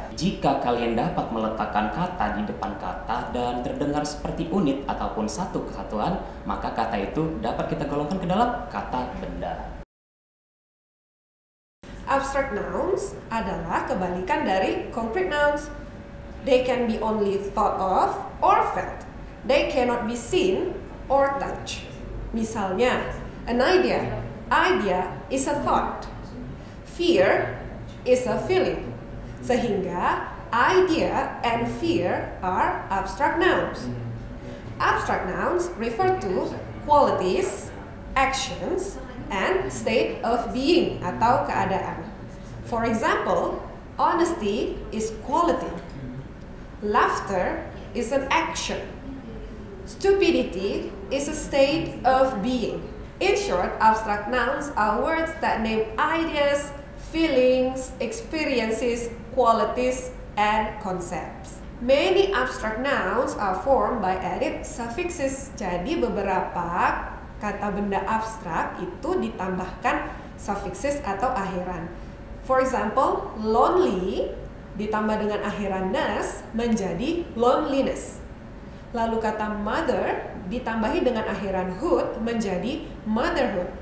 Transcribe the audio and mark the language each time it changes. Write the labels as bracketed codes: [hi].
[id] Jika kalian dapat meletakkan kata di depan kata dan terdengar seperti unit ataupun satu kesatuan, maka kata itu dapat kita golongkan ke dalam kata benda. [en] Abstract nouns [id] adalah kebalikan dari [en] concrete nouns. They can be only thought of or felt. They cannot be seen or touched. [id] Misalnya, [en] an idea. Idea is a thought. Fear is a feeling. [id] Sehingga [en] idea and fear are abstract nouns. Abstract nouns refer to qualities, actions, and state of being [id] atau keadaan. [en] For example, honesty is quality. Laughter is an action. Stupidity is a state of being. In short, abstract nouns are words that name ideas, feelings, experiences, qualities, and concepts. Many abstract nouns are formed by added suffixes. [id] Jadi beberapa kata benda abstrak itu ditambahkan suffixes atau akhiran. [en] For example, lonely [id] ditambah dengan akhiran [en] ness [id] menjadi [en] loneliness. [id] Lalu kata mother ditambahi dengan akhiran hood menjadi motherhood.